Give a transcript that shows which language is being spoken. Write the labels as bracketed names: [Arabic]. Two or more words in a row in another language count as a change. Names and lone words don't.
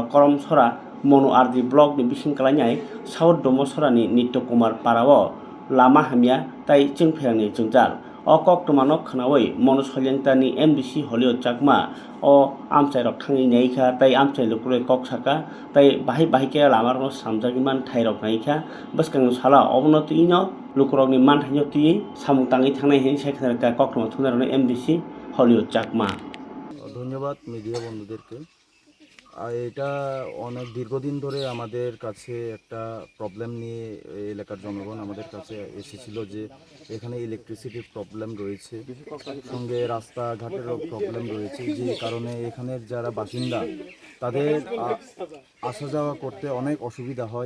[Kok Borok] करमसरा मनु आरदि ब्लक नि बिसिंखालायनाय साउथ डमसरानि नित्य कुमार पाराव लामा हामिया ताय जोंफेरनि जोंजाल अ कक्टमानो खनावै मनु सलियांतानि एमडीसी हलियो चाकमा अ आमचाइरक थांनि नायखा ताय आमचाइ लुकुले ककसाका ताय बाहाय बाहायके लामारनो सामजागिमान थाइरक नायखा बसकांग साला अवनतिनो लुकुरकनि मानथाइनो तियै सामुं ताङै थांनाय हेनि सायखानारका कक्टमा थुनारनो एमडीसी हलियो चाकमा। [Bangla] ধন্যবাদ মিডিয়া বন্ধুদেরকে। এটা অনেক দীর্ঘদিন ধরে আমাদের কাছে একটা প্রবলেম নিয়ে এলাকার জনগণ আমাদের কাছে এসেছিল যে এখানে ইলেকট্রিসিটির প্রবলেম রয়েছে, সঙ্গে রাস্তাঘাটেরও প্রবলেম রয়েছে, যে কারণে এখানের যারা বাসিন্দা তাদের আসা যাওয়া করতে অনেক অসুবিধা হয়।